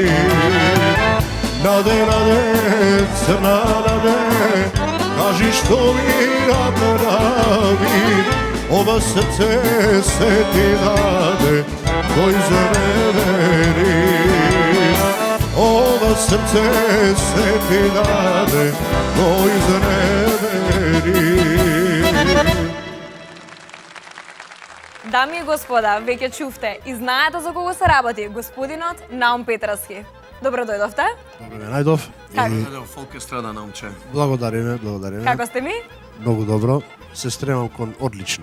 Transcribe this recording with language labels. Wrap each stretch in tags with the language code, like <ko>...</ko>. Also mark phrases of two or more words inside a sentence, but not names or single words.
<mk>Наде, црна наде, кажи што ми направи. Ова срце се ти даде, то изневери. Ова срце се ти даде, то изневери. Дами и господа, веќе чувте и знаете за кого се работи, господинот Наум Петраски. Добро дојдовте. Добре, најдов. Како? Овде во Фолкестрада, наумче. Благодариме. Како сте ми? Многу добро. Се стремам кон одлично.</mk>